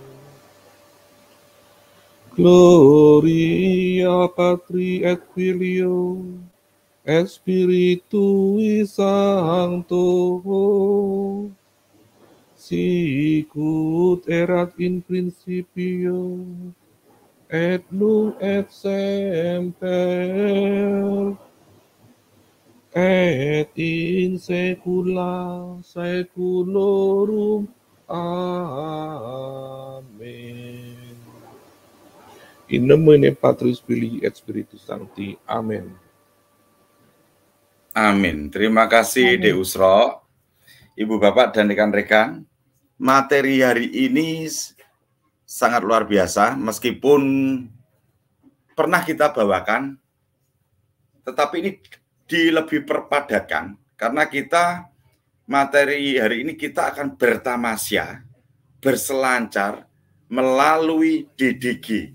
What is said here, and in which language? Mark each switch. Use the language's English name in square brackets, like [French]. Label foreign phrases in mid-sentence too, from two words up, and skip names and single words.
[Latin] Gloria Patri et Filio et Spiritui Sancto, sicut erat in principio, et nunc et semper, et in saecula saeculorum. Amen. In nomine Patris Filii et Spiritus Sancti. Amen. [Indonesian] Amin. Terima kasih D. Usro, Ibu Bapak dan rekan-rekan. Materi hari ini sangat luar biasa, meskipun pernah kita bawakan, tetapi ini dilebih perpadatkan, karena kita materi hari ini kita akan bertamasya, berselancar melalui DDG.